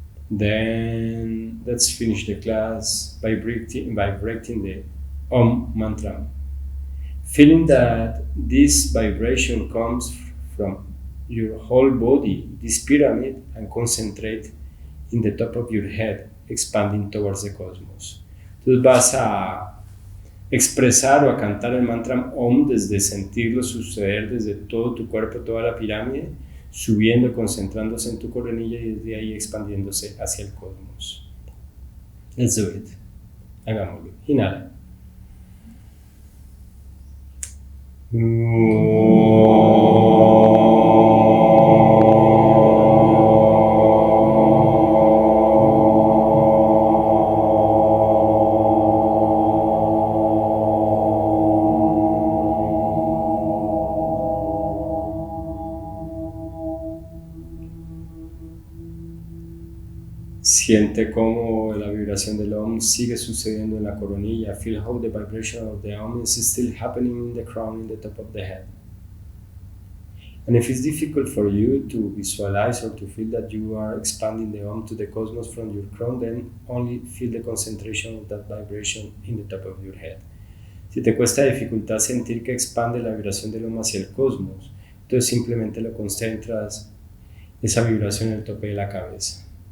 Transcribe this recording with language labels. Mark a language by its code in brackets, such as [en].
[en] Then let's finish the class by breathing the Om mantra. Feeling that this vibration comes from your whole body, this pyramid, and concentrate in the top of your head, expanding towards the cosmos. [es] Entonces vas a expresar o a cantar el mantra Om desde sentirlo suceder desde todo tu cuerpo, toda la pirámide, subiendo, concentrándose en tu coronilla y desde ahí expandiéndose hacia el cosmos. [en] Let's do it. [es] Hagámoslo. Inhala. Siente cómo la vibración del Om sigue sucediendo en la coronilla. [en] Feel how the vibration of the Om is still happening in the crown, in the top of the head. And if it's difficult for you to visualize or to feel that you are expanding the Om to the cosmos from your crown, then only feel the concentration of that vibration in the top of your head. [es] Si te cuesta dificultad sentir que expande la vibración del Om hacia el cosmos, entonces simplemente lo concentras, esa vibración en el tope de la cabeza.